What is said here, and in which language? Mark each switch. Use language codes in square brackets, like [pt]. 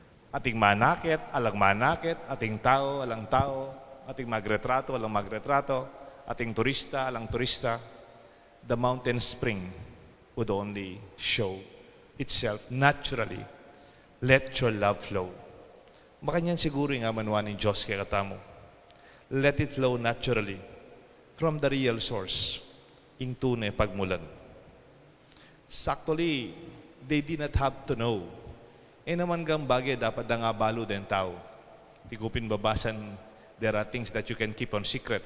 [pam] Ating manakit, alang manakit. Ating tao, alang tao. Ating magretrato, alang magretrato. Ating turista, alang turista. [en] The mountain spring would only show itself naturally. Let your love flow. [pam] Makanyan siguro nga manuan ng Diyos kaya katamo. [en] Let it flow naturally from the real source. [pam] Ing tunay pagmulan. [en] Actually, they did not have to know. [pam] E naman gang bagay dapat da nga balo den tao. Tigupin babasan, [en] there are things that you can keep on secret.